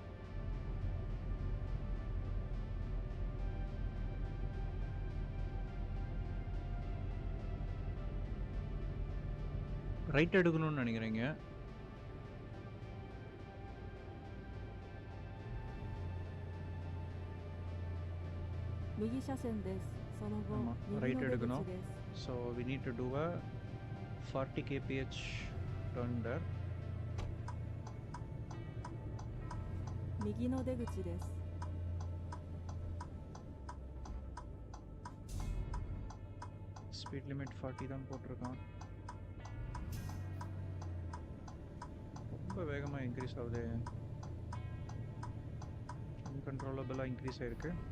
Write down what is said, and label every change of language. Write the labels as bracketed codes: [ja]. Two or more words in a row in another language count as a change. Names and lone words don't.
[ta] ரைட் எடுக்கணும்னு நினைக்கிறீங்க. ரைட் எடுக்கணும். [en] So we need to do a 40 kph turn there. [ja] 右の出口です。 [ta] ஸ்பீட் லிமிட் 40 தான் போட்டிருக்கான். ரொம்ப வேகமாக இன்க்ரீஸ் ஆகுது. அன்கண்ட்ரோலபிளாக இன்க்ரீஸ் ஆகிருக்கு.